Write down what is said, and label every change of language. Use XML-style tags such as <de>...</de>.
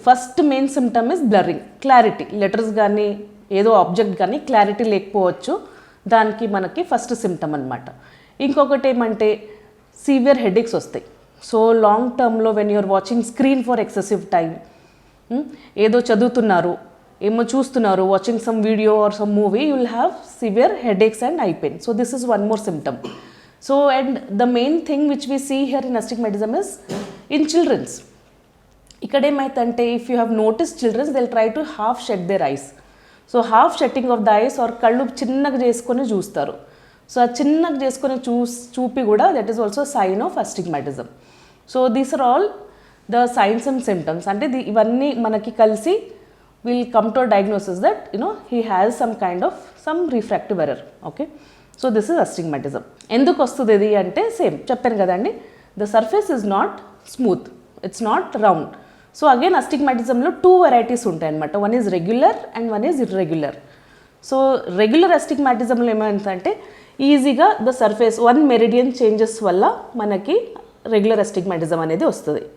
<en>first main symptom is blurring,</en> <te>clarity, letters కానీ ఏదో object కానీ క్లారిటీ లేకపోవచ్చు, దానికి మనకి ఫస్ట్ సిమ్టమ్ అనమాట. ఇంకొకటి ఏమంటే సివియర్ హెడేక్స్ వస్తాయి.</te> <en>so long టర్మ్లో when you're watching screen for excessive time,</en> <te>ఏదో చదువుతున్నారు, ఏమో చూస్తున్నారు,</te> <en>Watching some video or some movie, you will have severe headaches and eye pain. So this is one more symptom. So and the main thing which we see here in astigmatism is in children's.</en> <te>Ikkade emaitante</te> <en>if you have noticed children they'll try to half shut their eyes. So half shutting of the eyes or</en> <te>kallu chinnaga cheskoni chustaru.</te> <en>So</en> <te>aa chinnaga cheskoni chupi kuda</te> <en>that is also a sign of astigmatism. So these are all the signs and symptoms.</en> <te>Ante ivanni manaki kalsi</te> <en>will come to a diagnosis that he has some refractive error. Okay. So this is astigmatism.</en> <te>ఎందుకు వస్తుంది ఇది అంటే same చెప్పాను కదండి,</te> <en>The surface is not smooth, it's not round. So again</en> <te>అస్టిగ్మాటిజంలో 2 varieties ఉంటాయి అనమాట.</te> <en>One is regular and one is irregular.</en> <te>So regular అస్టిగ్మాటిజంలో ఏమైందంటే ఈజీగా ద సర్ఫేస్ 1 మెరిడియన్ చేంజెస్ వల్ల మనకి రెగ్యులర్ అస్టిగ్మాటిజం అనేది వస్తుంది.</te>